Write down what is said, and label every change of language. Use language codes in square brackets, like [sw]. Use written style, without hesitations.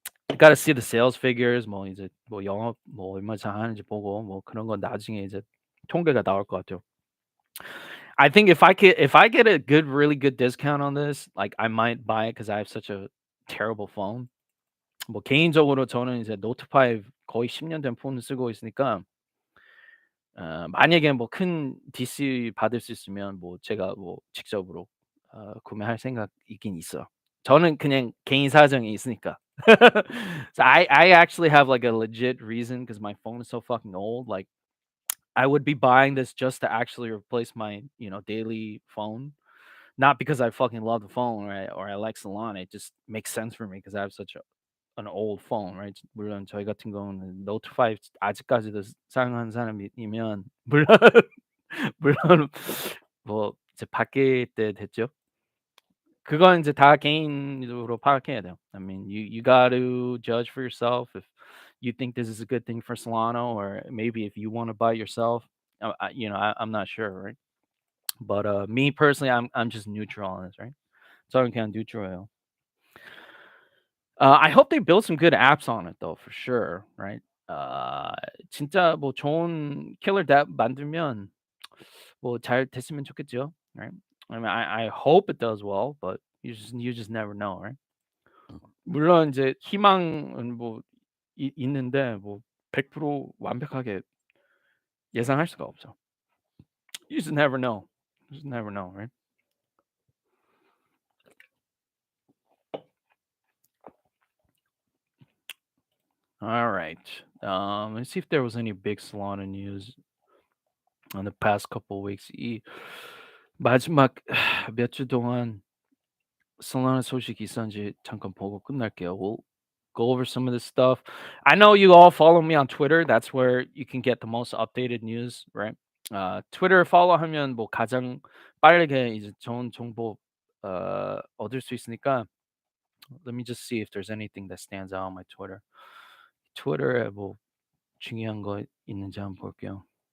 [en] You gotta see the sales figures [ko] 뭐 이제 뭐 영업 뭐 얼마 잘하는지 보고 뭐 그런 건 나중에 이제 통계가 나올 것 같아요. [en] I think if I get a really good discount on this, like I might buy it because I have such a terrible phone. [ko] 뭐 개인적으로 저는 이제 노트 5 거의 10년 된 폰을 쓰고 있으니까 만약에 뭐 큰 DC 받을 수 있으면 뭐 제가 뭐 직접으로 구매할 생각이긴 있어요. 저는 그냥 개인 사정이 있으니까. [en] So I actually have like a legit reason because my phone is so fucking old. Like I would be buying this just to actually replace my, daily phone. Not because I fucking love the phone, right? Or I like Solana. It just makes sense for me because I have such an old phone, right? [ko] 물론 저희 같은 경우는 노트 5 아직까지도 사용하는 사람이면 물론 물론 뭐 이제 바뀔 때 됐죠. 그건 이제 다 개인으로 파악해야 돼요. [en] I mean, you got to judge for yourself if you think this is a good thing for Solana, or maybe if you want to buy it yourself. I'm not sure, right? But me personally, I'm just neutral on this, right? [ko] 저는 그냥 뉴트럴해요. [en] I hope they build some good apps on it though, for sure, right? [ko] 아 진짜 뭐 좋은 킬러 앱 만들면 뭐 잘 됐으면 좋겠죠, [en] right? I mean, I hope it does well, but you just never know, right? [ko] 물론 이제 희망은 뭐 있는데 뭐 100% 완벽하게 예상할 수가 없죠. [en] You just never know. You just never know, right? All right. Let's see if there was any big Solana news in the past couple weeks. [ko] 이 마지막 몇 주 동안 Solana 소식이 있었는지 잠깐 보고 끝날게요. [en] We'll go over some of this stuff. I know you all follow me on Twitter. That's where you can get the most updated news, right? [ko] 트위터 팔로우하면 뭐 가장 빠르게 이제 좋은 정보 얻을 수 있으니까 [en] let me just see if there's anything that stands out on my Twitter. [ko] 트위터에 뭐 중요한 거 있는지 한번 볼게요.